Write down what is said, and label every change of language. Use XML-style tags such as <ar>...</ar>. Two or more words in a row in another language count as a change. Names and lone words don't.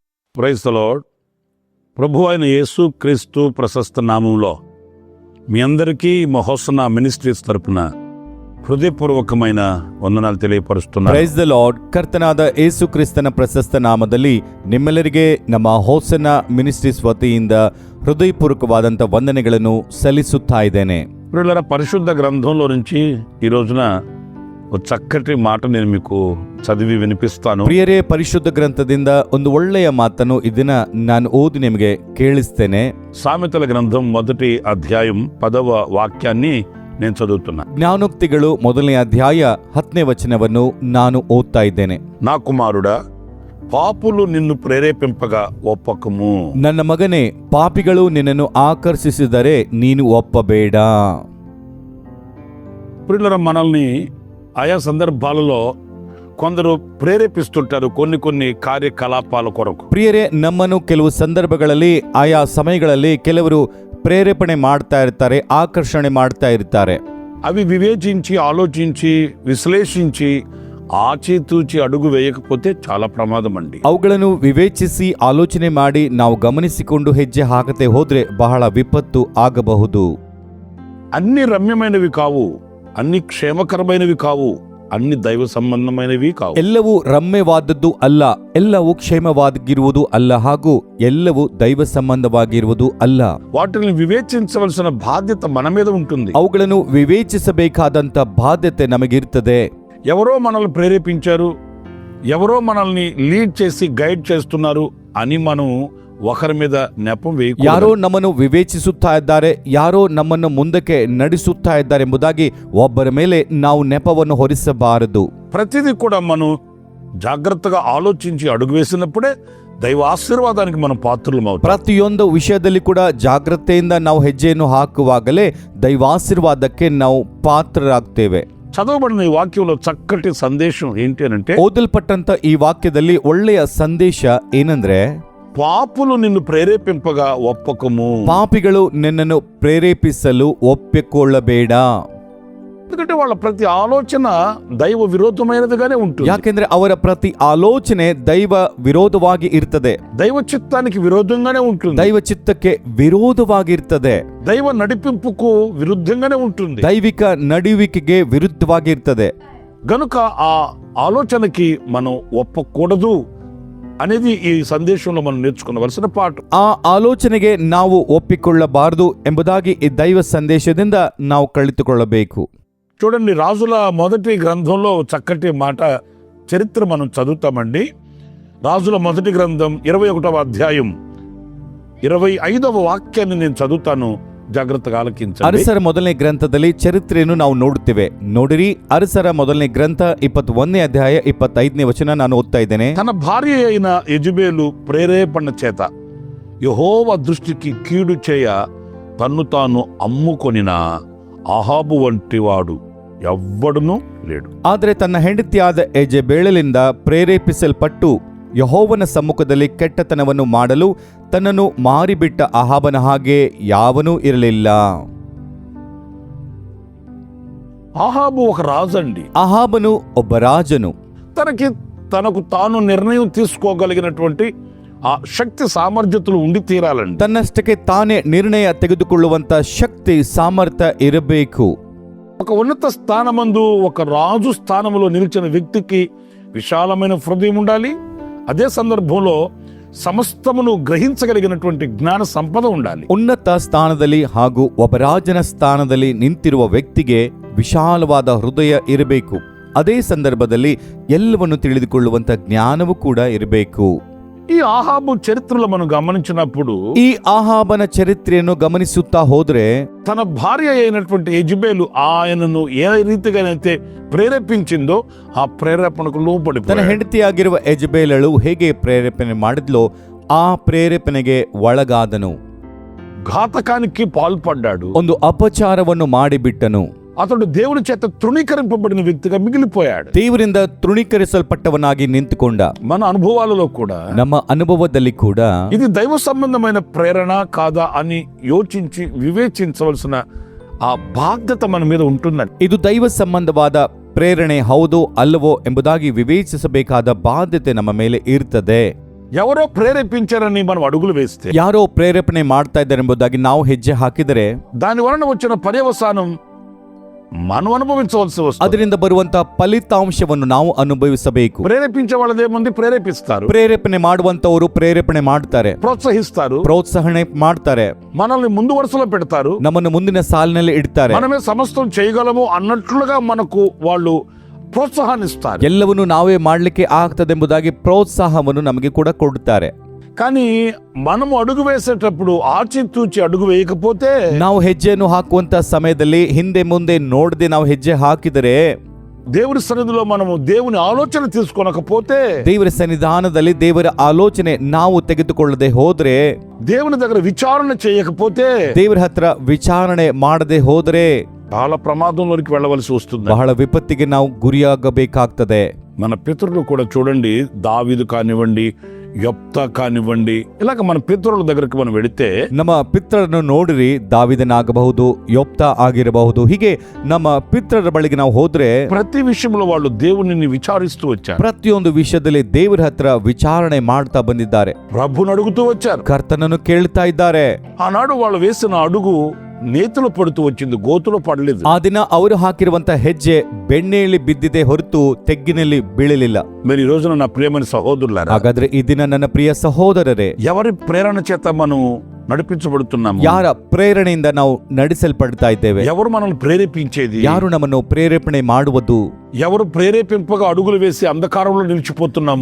<en>Praise the Lord.</en> <te>ప్రభు అయిన యేసు క్రీస్తు ప్రశస్త నామంలో మీ అందరికీ మహోసన మినిస్ట్రీస్ తరపున ಹೃದಯಪೂರ್ವಕమైన ವಂದನಾలు ತಿಳಿಯಪಡಿಸುತ್ತೇನೆ.</te> <en>Praise the Lord.</en> <kn>ಕರ್ತನಾದ ಯೇಸು ಕ್ರಿಸ್ತನ ಪ್ರಶಸ್ತ ನಾಮದಲ್ಲಿ ನಿಮ್ಮೆಲ್ಲರಿಗೆ ನಮ್ಮ ಹೋಸನ ಮಿನಿಸ್ಟ್ರೀಸ್ ವತಿಯಿಂದ ಹೃದಯಪೂರ್ವಕವಾದಂಥ ವಂದನೆಗಳನ್ನು ಸಲ್ಲಿಸುತ್ತಾ ಇದ್ದೇನೆ.</kn> <te>ప్రియులారా, పరిశుద్ధ గ్రంథంలో నుంచి ఈ రోజున ఒక చక్కటి మాట నేను మీకు చదివి వినిపిస్తాను.</te> <kn>ಪ್ರಿಯರೇ, ಪರಿಶುದ್ಧ ಗ್ರಂಥದಿಂದ ಒಂದು ಒಳ್ಳೆಯ ಮಾತನ್ನು ಇದನ್ನ ನಾನು ಓದಿ ನಿಮಗೆ ಕೇಳಿಸ್ತೇನೆ.</kn> <te>సామెతల గ్రంథం 1వ అధ్యాయం 10వ వాక్యాన్ని నేను చదువుతున్నా.</te> <kn>ಜ್ಞಾನೋಕ್ತಿಗಳು 1ನೇ ಅಧ್ಯಾಯ 10ನೇ ವಚನವನ್ನು ನಾನು ಓದ್ತಾ ಇದ್ದೇನೆ.</kn> <te>నా కుమారుడా, పాపులు నిన్ను ప్రేరేపింపగా ఒప్పకము.</te> <kn>ನನ್ನ ಮಗನೇ, ಪಾಪಿಗಳು ನಿನ್ನನ್ನು ಆಕರ್ಷಿಸಿದರೆ ನೀನು ಒಪ್ಪಬೇಡ.</kn> <te>ప్రియులారా, మనల్ని ఆయా సందర్భాలలో కొందరు ప్రేరేపిస్తుంటారు కొన్ని కార్యకలాపాల కొరకు.</te> <kn>ಪ್ರಿಯರೇ, ನಮ್ಮನ್ನು ಕೆಲವು ಸಂದರ್ಭಗಳಲ್ಲಿ ಆಯಾ ಸಮಯಗಳಲ್ಲಿ ಕೆಲವರು ಪ್ರೇರೇಪಣೆ ಮಾಡ್ತಾ ಇರ್ತಾರೆ, ಆಕರ್ಷಣೆ ಮಾಡ್ತಾ ಇರ್ತಾರೆ.</kn> <te>అవి వివేచించి ఆలోచించి విశ్లేషించి ఆచితూచి అడుగు వేయకపోతే చాలా ప్రమాదం అండి.</te> <kn>ಅವುಗಳನ್ನು ವಿವೇಚಿಸಿ ಆಲೋಚನೆ ಮಾಡಿ ನಾವು ಗಮನಿಸಿಕೊಂಡು ಹೆಜ್ಜೆ ಹಾಕದೆ ಹೋದ್ರೆ ಬಹಳ ವಿಪತ್ತು ಆಗಬಹುದು.</kn> <te>అన్ని రమ్యమైనవి కావు, అన్ని క్షేమకరమైనవి కావు, అన్ని దైవ సంబంధమైనవి కావు.</te> <kn>ಎಲ್ಲವೂ ರಮ್ಯವಾದದ್ದು ಅಲ್ಲ, ಎಲ್ಲವೂ ಕ್ಷೇಮವಾಗಿರುವುದು ಅಲ್ಲ, ಹಾಗೂ ಎಲ್ಲವೂ ದೈವ ಸಂಬಂಧವಾಗಿರುವುದು ಅಲ್ಲ.</kn> <te>వాటిని వివేచించవలసిన బాధ్యత మన మీద ఉంటుంది.</te> <kn>ಅವುಗಳನ್ನು ವಿವೇಚಿಸಬೇಕಾದಂತ ಬಾಧ್ಯತೆ ನಮಗಿರ್ತದೆ.</kn> <te>ఎవరో మనల్ని ప్రేరేపించారు, ఎవరో మనల్ని లీడ్ చేసి గైడ్ చేస్తున్నారు అని మనం ఒకరి మీద నెపం వేయకూడదు.</te> <kn>ಯಾರೋ ನಮ್ಮನ್ನು ವಿವೇಚಿಸುತ್ತಾ ಇದ್ದಾರೆ, ಯಾರೋ ನಮ್ಮನ್ನು ಮುಂದಕ್ಕೆ ನಡೆಸುತ್ತಾ ಇದ್ದಾರೆ ಎಂಬುದಾಗಿ ಒಬ್ಬರ ಮೇಲೆ ನಾವು ನೆಪವನ್ನು ಹೊರಿಸಬಾರದು.</kn> <te>ప్రతిదీ కూడా మనం జాగ్రత్తగా ఆలోచించి అడుగు వేసినప్పుడే దైవ ఆశీర్వాదానికి మనం పాత్రలం అవుతాం.</te> <kn>ಪ್ರತಿಯೊಂದು ವಿಷಯದಲ್ಲಿ ಕೂಡ ಜಾಗ್ರತೆಯಿಂದ ನಾವು ಹೆಜ್ಜೆಯನ್ನು ಹಾಕುವಾಗಲೇ ದೈವಾಶೀರ್ವಾದಕ್ಕೆ ನಾವು ಪಾತ್ರರಾಗ್ತೇವೆ.</kn> <te>చదవబడిన ఈ వాక్యంలో చక్కటి సందేశం ఏంటి అంటే,</te> <kn>ಓದಲ್ಪಟ್ಟಂತ ಈ ವಾಕ್ಯದಲ್ಲಿ ಒಳ್ಳೆಯ ಸಂದೇಶ ಏನಂದ್ರೆ,</kn> <te>పాపులు నిన్ను ప్రేరేపింపగా ఒప్పకము.</te> <kn>ಪಾಪಿಗಳು ನಿನ್ನನ್ನು ಪ್ರೇರೇಪಿಸಲು ಒಪ್ಪಿಕೊಳ್ಳಬೇಡ.</kn> <te>ఎందుకంటే వాళ్ళ ప్రతి ఆలోచన దైవ విరోధమైనదిగానే ఉంటుంది.</te> <kn>ಯಾಕೆಂದ್ರೆ ಅವರ ಪ್ರತಿ ಆಲೋಚನೆ ದೈವ ವಿರೋಧವಾಗಿ ಇರ್ತದೆ,</kn> <te>దైవ చిత్తానికి విరోధంగానే ఉంటుంది,</te> <kn>ದೈವ ಚಿತ್ತಕ್ಕೆ ವಿರೋಧವಾಗಿರ್ತದೆ,</kn> <te>దైవ నడిపింపుకు విరుద్ధంగానే ఉంటుంది,</te> <kn>ದೈವಿಕ ನಡುವಿಕೆಗೆ ವಿರುದ್ಧವಾಗಿರ್ತದೆ.</kn> <te>గనుక ఆ ఆలోచనకి మనం ఒప్పకూడదు అనేది ఈ సందేశంలో మనం నేర్చుకునవలసిన పాఠం.</te> <kn>ಆ ಆಲೋಚನೆಗೆ ನಾವು ಒಪ್ಪಿಕೊಳ್ಳಬಾರದು ಎಂಬುದಾಗಿ ಈ ದೈವ ಸಂದೇಶದಿಂದ ನಾವು ಕಲಿತುಕೊಳ್ಳಬೇಕು.</kn> <te>చూడండి, రాజుల మొదటి గ్రంథంలో చక్కటి మాట చరిత్ర మనం చదువుతామండి. రాజుల మొదటి గ్రంథం 21వ అధ్యాయం 25వ వాక్యాన్ని నేను చదువుతాను, జాగ్రత్తగా ఆలకించండి.</te> <kn>ಅರಸರ ಮೊದಲನೇ ಗ್ರಂಥದಲ್ಲಿ ಚರಿತ್ರೆಯನ್ನು ನಾವು ನೋಡುತ್ತೇವೆ. ನೋಡಿರಿ, ಅರಸರ ಮೊದಲನೇ ಗ್ರಂಥ 21ನೇ ಅಧ್ಯಾಯ 25ನೇ ವಚನ ನಾನು ಓದ್ತಾ ಇದ್ದೇನೆ.</kn> <te>తన భార్య అయిన యెజెబెలు ప్రేరేపణ చేత యెహోవా దృష్టికి కీడు చేయ తన్ను తాను అమ్ముకొనిన అహాబు వంటివాడు ఎవ్వడునూ లేడు.</te> <kn>ಆದರೆ ತನ್ನ ಹೆಂಡತಿಯಾದ ಯೆಜೆಬೇಲಳಿಂದ ಪ್ರೇರೇಪಿಸಲ್ಪಟ್ಟು ಯೆಹೋವನ ಸಮ್ಮುಖದಲ್ಲಿ ಕೆಟ್ಟತನವನ್ನು ಮಾಡಲು ತನ್ನನ್ನು ಮಾರಿಬಿಟ್ಟ ಅಹಾಬನ ಹಾಗೆ ಯಾವನೂ ಇರಲಿಲ್ಲ.</kn> <te>అహాబు ఒక రాజు అండి.</te> <kn>ಅಹಾಬನು ಒಬ್ಬ ರಾಜನು.</kn> <te>తనకు తాను నిర్ణయం తీసుకోగలిగినటువంటి ఆ శక్తి సామర్థ్యతలు ఉండి తీరాలండి.</te> <kn>ತನ್ನಷ್ಟಕ್ಕೆ ತಾನೇ ನಿರ್ಣಯ ತೆಗೆದುಕೊಳ್ಳುವಂತ ಶಕ್ತಿ ಸಾಮರ್ಥ್ಯ ಇರಬೇಕು.</kn> <te>ఒక ఉన్నత స్థానమందు ఒక రాజు స్థానంలో నిలిచిన వ్యక్తికి విశాలమైన హృదయం ఉండాలి. అదే సందర్భంలో సమస్తమును గ్రహించగలిగినటువంటి జ్ఞాన సంపద ఉండాలి.</te> <kn>ಉನ್ನತ ಸ್ಥಾನದಲ್ಲಿ ಹಾಗೂ ಒಬ್ಬ ರಾಜನ ಸ್ಥಾನದಲ್ಲಿ ನಿಂತಿರುವ ವ್ಯಕ್ತಿಗೆ ವಿಶಾಲವಾದ ಹೃದಯ ಇರಬೇಕು. ಅದೇ ಸಂದರ್ಭದಲ್ಲಿ ಎಲ್ಲವನ್ನು ತಿಳಿದುಕೊಳ್ಳುವಂತ ಜ್ಞಾನವೂ ಕೂಡ ಇರಬೇಕು.</kn> <te>ఈ ఆహాబు చరిత్రలో మనం గమనించినప్పుడు</te> <kn>ಈ ಆಹಾಬನ ಚರಿತ್ರೆಯನ್ನು ಗಮನಿಸುತ್ತಾ ಹೋದ್ರೆ,</kn> <te>తన భార్య అయినటువంటి యెజెబెలు ఆయనను ఏ రీతిగానైతే ప్రేరేపించిందో ఆ ప్రేరేపణకు</te> <kn>ತನ್ನ</kn> <te>లోబడిపోయాడు.</te> <kn>ಹೆಂಡತಿಯಾಗಿರುವ ಯೆಜೆಬೇಲಳು ಹೇಗೆ ಪ್ರೇರೇಪಣೆ ಮಾಡಿದ್ಲೋ ಆ ಪ್ರೇರೇಪಣೆಗೆ ಒಳಗಾದನು.</kn> <te>ఘాతకానికి పాల్పడ్డాడు.</te> <kn>ಒಂದು ಅಪಚಾರವನ್ನು ಮಾಡಿಬಿಟ್ಟನು.</kn> <te>అతడు దేవుని చేత తృణీకరింపబడిన వ్యక్తిగా మిగిలిపోయాడు.</te> <kn>ದೇವರಿಂದ ತೃಣೀಕರಿಸಲ್ಪಟ್ಟವನಾಗಿ ನಿಂತುಕೊಂಡ.</kn> <te>మన అనుభవాలలో కూడా</te> <kn>ನಮ್ಮ ಅನುಭವದಲ್ಲಿ ಕೂಡ</kn> <te>ఇది దైవ సంబంధమైన ప్రేరణ కాదా అని యోచించి వివేచించవలసిన ఆ బాధ్యత మన మీద ఉంటుందండి.</te> <kn>ಇದು ದೈವ ಸಂಬಂಧವಾದ ಪ್ರೇರಣೆ ಹೌದೋ ಅಲ್ಲವೋ ಎಂಬುದಾಗಿ ವಿವೇಚಿಸಬೇಕಾದ ಬಾಧ್ಯತೆ ನಮ್ಮ ಮೇಲೆ ಇರ್ತದೆ.</kn> <te>ఎవరో ప్రేరేపించారని మనం అడుగులు వేస్తే</te> <kn>ಯಾರೋ ಪ್ರೇರೇಪಣೆ ಮಾಡ್ತಾ ಇದ್ದಾರೆ ಎಂಬುದಾಗಿ ನಾವು ಹೆಜ್ಜೆ ಹಾಕಿದರೆ</kn> <te>దాని వలన వచ్చిన పర్యవసానం మనం అనుభవించవలసి వస్తుంది.</te> <kn>ಅದರಿಂದ ಬರುವಂತ ಫಲಿತಾಂಶವನ್ನು ನಾವು ಅನುಭವಿಸಬೇಕು.</kn> <te>ప్రేరేపించే వాళ్ళదేముంది, ప్రేరేపిస్తారు,</te> <kn>ಪ್ರೇರೇಪಣೆ ಮಾಡುವಂತವರು ಪ್ರೇರೇಪಣೆ ಮಾಡ್ತಾರೆ,</kn> <te>ప్రోత్సహిస్తారు,</te> <kn>ಪ್ರೋತ್ಸಾಹನೆ ಮಾಡ್ತಾರೆ,</kn> <te>మనల్ని ముందు వరుసలో పెడతారు,</te> <kn>ನಮ್ಮನ್ನು ಮುಂದಿನ ಸಾಲಿನಲ್ಲಿ ಇಡ್ತಾರೆ,</kn> <te>మనమే సమస్తం చేయగలము అన్నట్లుగా మనకు వాళ్ళు ప్రోత్సాహాన్ని ఇస్తారు.</te> <kn>ಎಲ್ಲವನ್ನು ನಾವೇ ಮಾಡ್ಲಿಕ್ಕೆ ಆಗ್ತದೆಂಬುದಾಗಿ ಪ್ರೋತ್ಸಾಹವನ್ನು ನಮಗೆ ಕೂಡ ಕೊಡುತ್ತಾರೆ.</kn> <te>కానీ మనము అడుగు వేసేటప్పుడు ఆచితూచి అడుగు వేయకపోతే</te> <kn>ನಾವು ಹೆಜ್ಜೆಯನ್ನು ಹಾಕುವಂತ ಸಮಯದಲ್ಲಿ ಹಿಂದೆ ಮುಂದೆ ನೋಡದೆ ನಾವು ಹೆಜ್ಜೆ ಹಾಕಿದರೆ,</kn> <te>దేవుని సన్నిధిలో మనము దేవుని ఆలోచన తీసుకొనకపోతే,</te> <kn>ದೇವರ ಸನ್ನಿಧಾನದಲ್ಲಿ ದೇವರ ಆಲೋಚನೆ ನಾವು ತೆಗೆದುಕೊಳ್ಳದೆ ಹೋದ್ರೆ,</kn> <te>దేవుని దగ్గర విచారణ చేయకపోతే,</te> <kn>ದೇವರ ಹತ್ರ ವಿಚಾರಣೆ ಮಾಡದೆ ಹೋದರೆ</kn> <te>చాలా ప్రమాదంలోనికి వెళ్ళవలసి వస్తుంది.</te> <kn>ಬಹಳ ವಿಪತ್ತಿಗೆ ನಾವು ಗುರಿಯಾಗಬೇಕಾಗ್ತದೆ.</kn> <te>మన పితరులు కూడా చూడండి, దావీదు కానివ్వండి, యొప్తా కానివ్వండి, ఇలాగ మన పితరుల దగ్గరికి మనం వెళితే</te> <kn>ನಮ್ಮ ಪಿತ್ರರನ್ನು ನೋಡಿರಿ, ದಾವಿದನಾಗಬಹುದು, ಯೋಪ್ತ ಆಗಿರಬಹುದು, ಹೀಗೆ ನಮ್ಮ ಪಿತ್ರರ ಬಳಿಗೆ ನಾವು ಹೋದ್ರೆ</kn> <te>ప్రతి విషయంలో వాళ్ళు దేవునిని విచారిస్తూ వచ్చారు,</te> <kn>ಪ್ರತಿಯೊಂದು ವಿಷಯದಲ್ಲಿ ದೇವರ ಹತ್ರ ವಿಚಾರಣೆ ಮಾಡ್ತಾ ಬಂದಿದ್ದಾರೆ,</kn> <te>ప్రభుని అడుగుతూ వచ్చారు.</te> <kn>ಕರ್ತನನ್ನು ಕೇಳ್ತಾ ಇದ್ದಾರೆ.</kn> <te>ఆనాడు వాళ్ళు వేసిన అడుగు నేతులు పడుతూ వచ్చింది, గోతులో పడలేదు.</te> <kn>ಆ ದಿನ ಅವರು ಹಾಕಿರುವಂತ ಹೆಜ್ಜೆ ಬೆಣ್ಣೆಯಲ್ಲಿ ಬಿದ್ದಿದೆ ಹೊರತು ತೆಗ್ಗಿನಲ್ಲಿ ಬೀಳಲಿಲ್ಲ.</kn> <te>మరి ఈ రోజున నా ప్రియమైన సహోదరులారా,</te> <kn>ಹಾಗಾದ್ರೆ ಈ ದಿನ ನನ್ನ ಪ್ರಿಯ ಸಹೋದರರೇ,</kn> <te>ఎవరి ప్రేరణ చేత మనం నడిపించబడుతున్నాము,</te> <kn>ಯಾರ ಪ್ರೇರಣೆಯಿಂದ ನಾವು ನಡೆಸಲ್ಪಡ್ತಾ ಇದ್ದೇವೆ,</kn> <te>ఎవరు మనల్ని ప్రేరేపించేది,</te> <kn>ಯಾರು ನಮ್ಮನ್ನು ಪ್ರೇರೇಪಣೆ ಮಾಡುವುದು,</kn> <te>ఎవరు ప్రేరేపింపగా అడుగులు వేసి అంధకారంలో నిలిచిపోతున్నాము,</te>